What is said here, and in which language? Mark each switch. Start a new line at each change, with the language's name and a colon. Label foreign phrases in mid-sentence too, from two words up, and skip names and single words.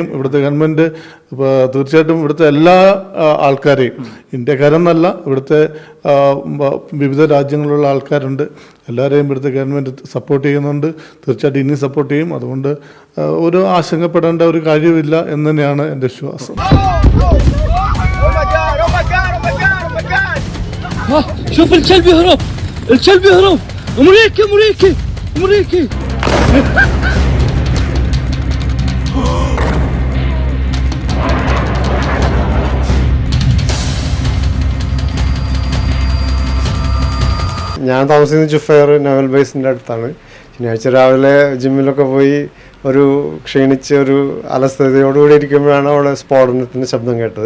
Malayalam: ഇവിടുത്തെ ഗവൺമെൻറ് തീർച്ചയായിട്ടും ഇവിടുത്തെ എല്ലാ ആൾക്കാരെയും, ഇന്ത്യക്കാരെന്നല്ല, ഇവിടുത്തെ വിവിധ രാജ്യങ്ങളിലുള്ള ആൾക്കാരുണ്ട്, എല്ലാവരെയും ഇവിടുത്തെ ഗവൺമെൻറ് സപ്പോർട്ട് ചെയ്യുന്നുണ്ട്. തീർച്ചയായിട്ടും ഇനി സപ്പോർട്ട് ചെയ്യും. അതുകൊണ്ട് ഒരു ആശങ്കപ്പെടേണ്ട ഒരു കാര്യമില്ല എന്ന് തന്നെയാണ് എൻ്റെ വിശ്വാസം.
Arabic: شوف الكلب يهرب، الكلب يهرب. امريكي امريكي امريكي.
Malayalam: ഞാൻ താമസിക്കുന്നത് ജുഫൈർ നവൽ ബേസിൻ്റെ അടുത്താണ്. ശനിയാഴ്ച രാവിലെ ജിമ്മിലൊക്കെ പോയി ഒരു ക്ഷീണിച്ച് ഒരു അലസ്ഥതയോടുകൂടി ഇരിക്കുമ്പോഴാണ് അവിടെ സ്ഫോടനത്തിൻ്റെ ശബ്ദം കേട്ടത്.